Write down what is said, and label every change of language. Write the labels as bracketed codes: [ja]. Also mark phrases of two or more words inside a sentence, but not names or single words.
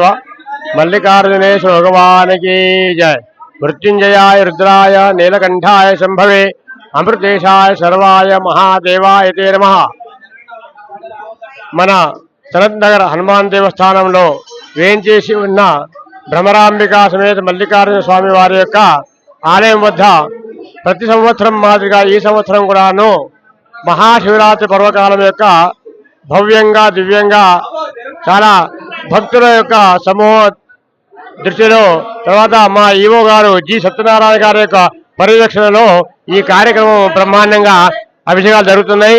[hi] मल्लिकार्जुनेश्वर भगवान की जय। [sa] मृत्युंजयाय रुद्राय नीलकंठाय शंभवे अमृतेशाय सर्वाय महादेवाय ते नमः। [te] మన సనత్ నగర్ హనుమాన్ దేవస్థానంలో వేంచేసి ఉన్న భ్రమరాంబికా సమేత మల్లికార్జున స్వామి వారి యొక్క ఆలయం వద్ద ప్రతి సంవత్సరం మాదిరిగా ఈ సంవత్సరం కూడాను మహాశివరాత్రి పర్వకాలం యొక్క భవ్యంగా దివ్యంగా చాలా భక్తుల యొక్క సమూహ దృష్టిలో తర్వాత మా ఈవో గారు జి సత్యనారాయణ గారి యొక్క పర్యవేక్షణలో ఈ కార్యక్రమం బ్రహ్మాండంగా అభిషేకాలు జరుగుతున్నాయి.